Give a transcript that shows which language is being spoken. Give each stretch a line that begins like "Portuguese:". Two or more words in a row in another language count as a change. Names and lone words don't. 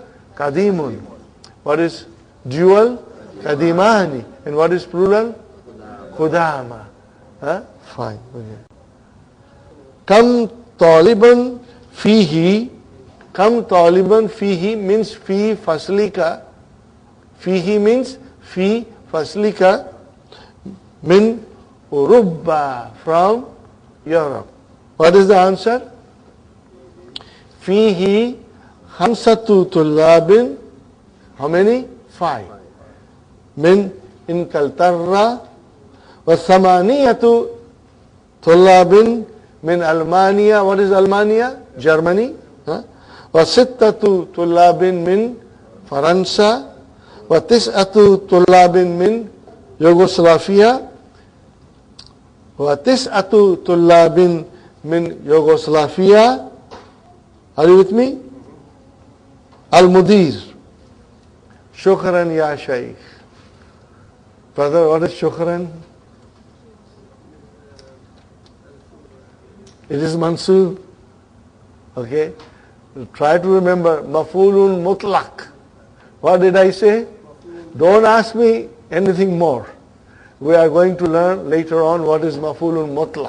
English: Kadimun. What is dual? Kadimani. And what is plural? Kodama. Fine.
Arabic: Okay. كم طالبا فيه. كم طالبا فيه means في فصلك. Fihi means في فصلك. من أوروبا,
English: from Europe. What is the answer?
Arabic: فيه خمسة طلاب.
English: How many? 5.
Arabic: من إنكلترا. و ثمانية طلاب من ألمانيا.
English: What is Almania? Germany.
Arabic: و ستة طلاب من فرنسا. و تسعة طلاب من يوغوسلافيا. و تسعة طلاب من يوغوسلافيا.
English: Are you with me? Al-Mudir.
Arabic: شكرا يا شيخ.
English: Brother, what is shukran? It is mansub. Okay? Try to remember.
Arabic: مفعول مطلق.
English: What did I say? Don't ask me anything more. We are going to learn later on what is
Arabic: مفعول مطلق.